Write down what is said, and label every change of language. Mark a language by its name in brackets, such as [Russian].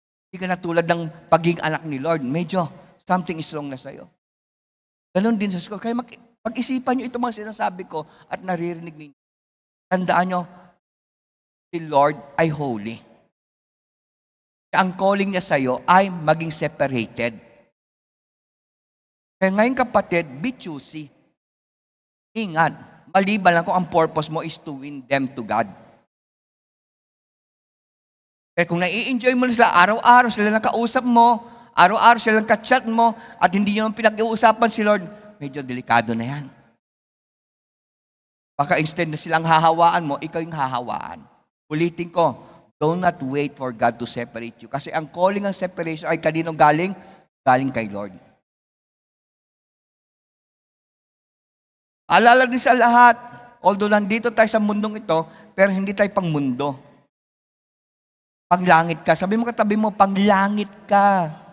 [Filipino] Hindi ka na tulad ng pagiging anak ni Lord. Medyo [English] something is wrong [Filipino] na sa iyo. Ganon din sa school. Kaya pag-isipan niyo itong mga sinasabi ko at naririnig ninyo. Tandaan niyo, si Lord ay holy. Ang calling niya sa iyo ay maging separated. Kaya ngayon kapatid, [English] be choosy. [Filipino] Ingat, maliban lang kung ang purpose mo [English] is to win them to God. [Filipino] Kaya kung nai-enjoy mo na sila, araw-araw sila nakausap mo, araw-araw sila naka-chat mo, at hindi nyo pinag-iusapan si Lord, medyo delikado na yan. Baka instead na silang hahawaan mo, ikaw yung hahawaan. Ulitin ko, [English] do not wait for God to separate you. [Filipino] Kasi ang calling ng separation ay kaninong galing? Galing kay Lord. Alala din sa lahat, although nandito tayo sa mundong ito, pero hindi tayo pang mundo. Panglangit ka. Sabi mo katabi mo, panglangit ka.